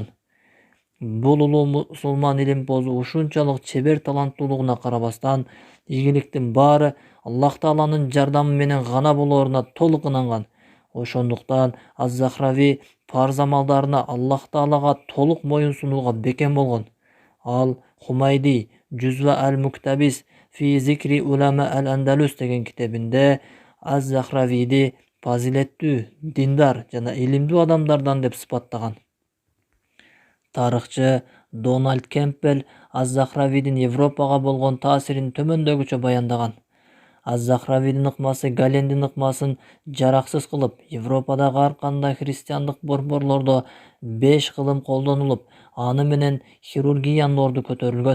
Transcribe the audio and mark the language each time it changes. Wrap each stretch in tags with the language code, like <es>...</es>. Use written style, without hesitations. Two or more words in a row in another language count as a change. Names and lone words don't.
<ky>Бул улуу мусулман илимпозу ушунчалык чебер таланттуулугуна карабастан, ийгиликтин баары Аллах Тааланын жардамы менен гана болооруна толук ынанган. Ошондуктан Az-Захрави парз амалдарына Аллах Таалага толук моюн сунууга бекем болгон. Ал Хумайди Жузва аль-Муктабис фи зикри улама аль-Андалус деген китебинде Az-Захравиди фазилеттүү, диндар жана илимдүү адамдардан деп сыпаттаган. Тарыхчы Дональд Кемпбелл Az-Захравидин Европага болгон таасирин төмөндөгүчө баяндаган. Az-Захравидин ыкмасы Галендин ыкмасын жараксыз кылып, Европадагы ар кандай христиандык борборлордо 5 кылым колдонулуп, аны менен хирургиянын орду көтөрүлгөн.</ky>